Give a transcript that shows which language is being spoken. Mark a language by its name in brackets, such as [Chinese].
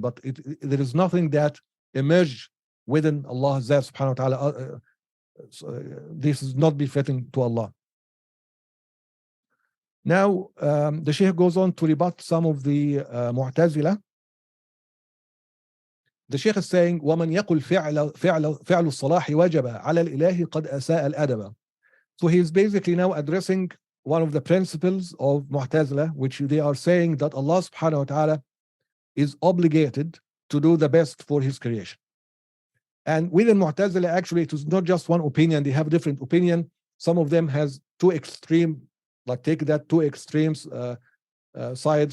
[English] But there is nothing that emerge within Allah subhanahu wa ta'ala. This is not befitting to Allah. Now, the Shaykh goes on to rebut some of the Mu'tazila. The Shaykh is saying, [Arabic] وَمَنْ يَقُلْ فِعْلُ الصَّلَاحِ وَجَبَ عَلَى الْإِلَهِ قَدْ أَسَاءَ الْأَدَبَ. [English] So he is basically now addressing one of the principles of Mu'tazila, which they are saying that Allah subhanahu wa ta'ala is obligated to do the best for his creation. And within Mu'tazila, actually, it is not just one opinion. They have different opinion. Some of them has two extreme, like take that two extremes side.